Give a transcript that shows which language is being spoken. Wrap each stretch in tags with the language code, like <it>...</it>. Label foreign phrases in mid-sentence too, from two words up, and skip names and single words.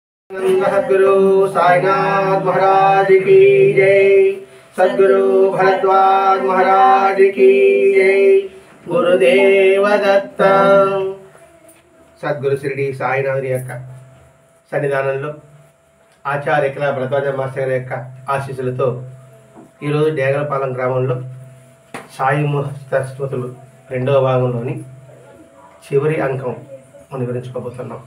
<hi>सद्गुरु साईनाथ महाराज की जय। सद्गुरु भरद्वाज महाराज की जय। गुरुदेव दत्त।</hi> <te>సద్గురు షిరిడి సాయినాథుని యొక్క సన్నిధానంలో ఆచార్య ఎకలా భరద్వాజ మాస్టర్ గారి యొక్క ఆశీస్సులతో ఈరోజు డేగలపాలెం గ్రామంలో సాయి స్మృతులు 2వ భాగంలోని చివరి అంకం మనం వివరించుకోబోతున్నాం.</te>